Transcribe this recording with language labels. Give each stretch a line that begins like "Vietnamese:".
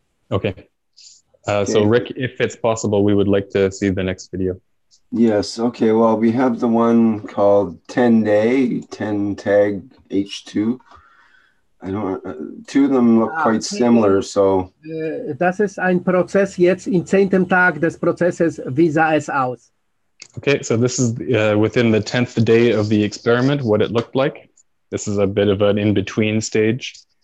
English: Okay. So Rick, if it's possible, we would like to see the next video. Yes. Okay. Well, we have the one called 10-day, 10 tag H2. I don't. Two of them look quite similar. So.
German: Das ist ein Prozess jetzt im 10. Tag des Prozesses. Wie sah es aus?
English: Okay, so this is within the 10th day of the experiment. What it looked like. This is a bit of an in-between stage.